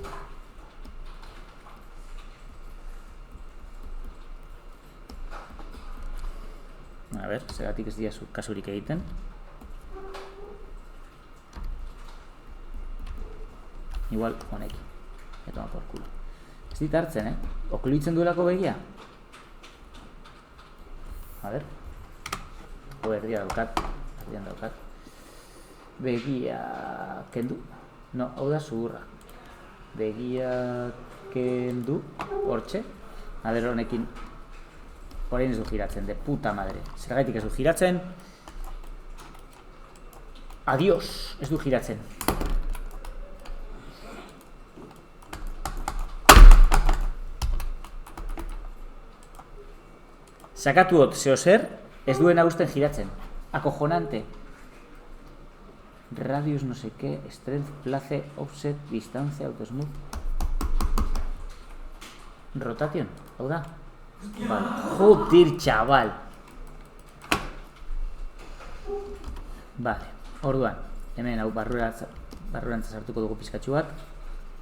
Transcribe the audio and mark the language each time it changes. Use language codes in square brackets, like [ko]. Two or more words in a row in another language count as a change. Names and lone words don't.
[es] A ver, [eu] zeratik ez dira kasurik egiten. Igual honekin. [es] Eta por culo. [eu] Ez dit hartzen, okluitzen duelako begia. [es] A ver. [eu] Erdia daukat. Erdian daukat. Begia kendu. No, hau da zuhurra. Begia kendu. Hortxe. [es] A ver, [eu] honekin. Horein ez du giratzen, [es] de puta madre. [eu] Zergaitik ez du giratzen. Adiós, ez du giratzen. Sakatu dut, zeo zer, ez duena usten giratzen. [es] Acojonante. Radius no sé qué, [en] strength, place, offset, [es] distancia, [en] autosmooth. [eu] Rotation, hau da. [es] Vale. Joder, chaval. [eu] Vale, orduan, hemen hau barrurantza sartuko dugu pizkatxu bat.